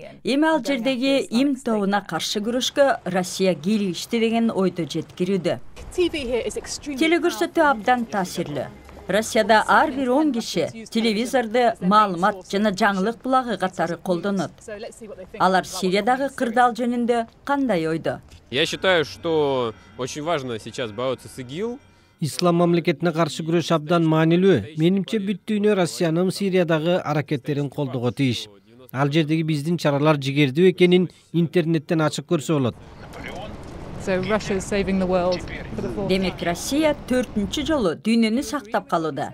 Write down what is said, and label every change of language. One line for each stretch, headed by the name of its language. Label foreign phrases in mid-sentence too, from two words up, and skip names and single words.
Kyrgyz: Эми ал жердеги им тобуна каршы күрөшкө Россия кийлигишти деген ойдо жеткирүүдө. Телекөрсөтүү абдан таасирлүү. Россияда ар бир 10 киши телевизорду маалымат жана жаңылык булагы катары колдонот. Алар Сириядагы кырдаал жөнүндө кандай ойдо?
Russian: Я считаю, что очень важно сейчас бороться с ИГИЛ.
Kyrgyz: Ислам мамлекетине каршы күрөш абдан маанилүү. Менимче бүт дүйнө Россиянын Сириядагы аракеттерин колдого тийиш. Ал жердеги биздин чаралар жигердүү экенин интернеттен ачык көрсө болот. Демек Россия 4-чү жолу дүйнөнү сактап калууда.